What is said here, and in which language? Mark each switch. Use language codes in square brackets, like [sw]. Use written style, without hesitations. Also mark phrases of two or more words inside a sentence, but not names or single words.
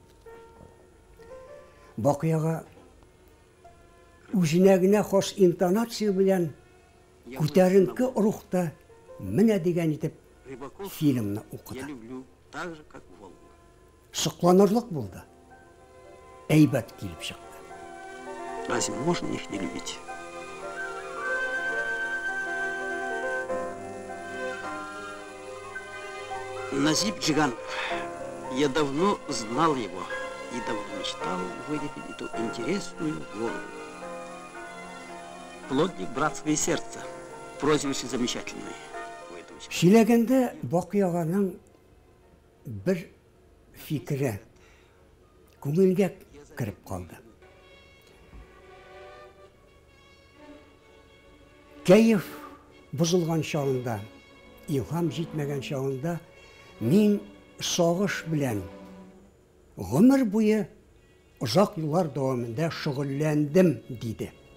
[tt] Бакый ага үзенә генә хас интонация белән күтәренке рухта менә дигән итеп фильмны укыды. Сокланырлык булды. Әйбәт килеп чыкты. [ru] Разве можно их не любить? Назип Джиганов. Я давно знал его и давно мечтал вылепить эту интересную голову. Плотник братское сердце. Прозвище замечательное. [tt] Сөйләгәндә Бакый аганың бер фикере күңелгә кирип калды. Кәеф бозылган чагында, илһам җитмәгән чагында мин Сагыш белән гомер буе озак еллар дәвамында шөгыльләндем диде.